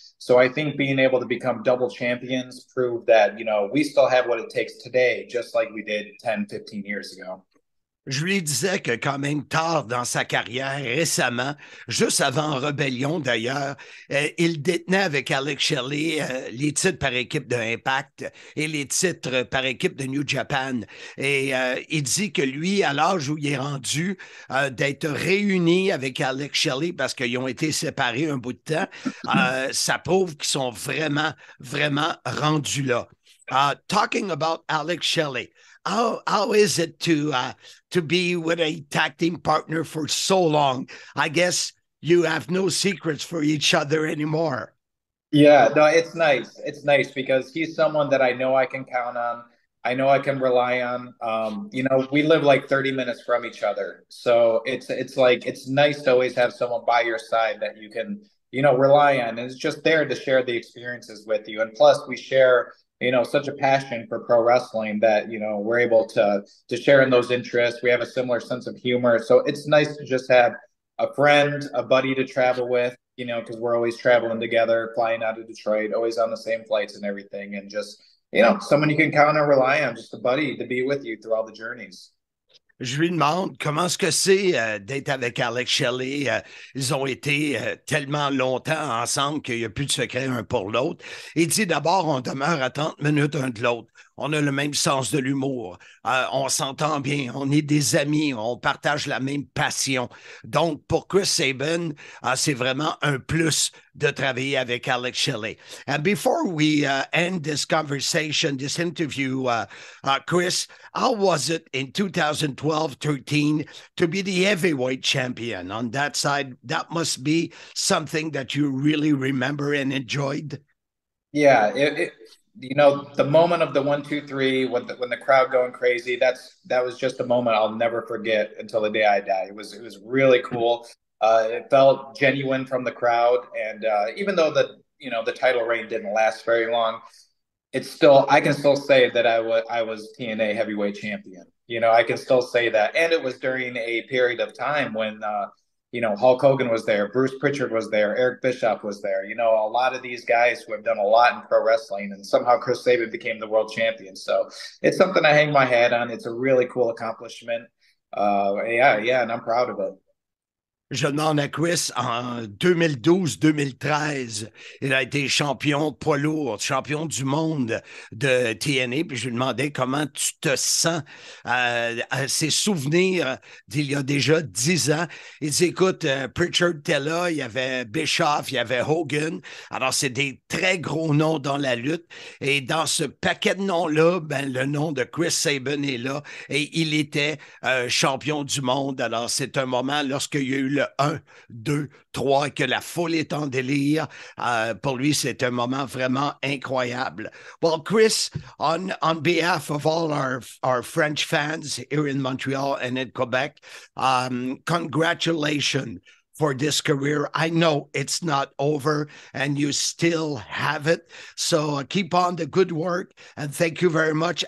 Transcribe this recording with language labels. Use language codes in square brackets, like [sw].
[en] So I think being able to become double champions proved that, you know, we still have what it takes today, just like we did 10, 15 years ago. [fr] Je lui disais que quand même tard dans sa carrière, récemment, juste avant Rébellion d'ailleurs, il détenait avec Alex Shelley les titres par équipe de Impact et les titres par équipe de New Japan. Et il dit que lui, à l'âge où il est rendu, d'être réuni avec Alex Shelley parce qu'ils ont été séparés un bout de temps, ça prouve qu'ils sont vraiment, vraiment rendus là. [en] Talking about Alex Shelley, how is it to be with a tag team partner for so long? I guess you have no secrets for each other anymore. Yeah, no, it's nice. It's nice because he's someone that I know I can count on. I know I can rely on. You know, we live like 30 minutes from each other. So it's like, it's nice to always have someone by your side that you can, you know, rely on. And it's just there to share the experiences with you. And plus we share, you know, such a passion for pro wrestling that, you know, we're able to share in those interests. We have a similar sense of humor. So it's nice to just have a friend, a buddy to travel with, you know, because we're always traveling together, flying out of Detroit, always on the same flights and everything. And just, you know, someone you can count and rely on, just a buddy to be with you through all the journeys. [fr] Je lui demande comment est-ce que c'est d'être avec Alex Shelley. Ils ont été tellement longtemps ensemble qu'il n'y a plus de secret un pour l'autre. Il dit d'abord, on demeure à 30 minutes un de l'autre. On a le même sens de l'humour. On s'entend bien. On est des amis. On partage la même passion. Donc, pour Chris Sabin, c'est vraiment un plus de travailler avec Alex Shelley. [en] And before we end this conversation, this interview, Chris, how was it in 2012-13 to be the heavyweight champion? On that side, that must be something that you really remember and enjoyed. Yeah, you know, the moment of the 1, 2, 3, when the crowd going crazy, that was just a moment I'll never forget until the day I die. It was really cool. It felt genuine from the crowd, and even though the title reign didn't last very long, I can still say that I was TNA heavyweight champion. You know, I can still say that, and it was during a period of time when you know, Hulk Hogan was there, Bruce Pritchard was there, Eric Bischoff was there. You know, a lot of these guys who have done a lot in pro wrestling, and somehow Chris Sabin became the world champion. So it's something I hang my hat on. It's a really cool accomplishment. Yeah, and I'm proud of it. [fr] Je demande à Chris, en 2012-2013, il a été champion poids lourd, champion du monde de TNA, puis je lui demandais comment tu te sens à ces souvenirs d'il y a déjà 10 ans. Il dit, écoute, Pritchard était là, il y avait Bischoff, il y avait Hogan, alors c'est des très gros noms dans la lutte, et dans ce paquet de noms-là, ben, le nom de Chris Sabin est là, et il était champion du monde, alors c'est un moment, lorsqu'il y a eu le 1, 2, 3, que la foule est en délire. Pour lui, c'est un moment vraiment incroyable. [en] Well, Chris, on behalf of all our French fans here in Montreal and in Quebec, congratulations for this career. I know it's not over and you still have it. So keep on the good work and thank you very much.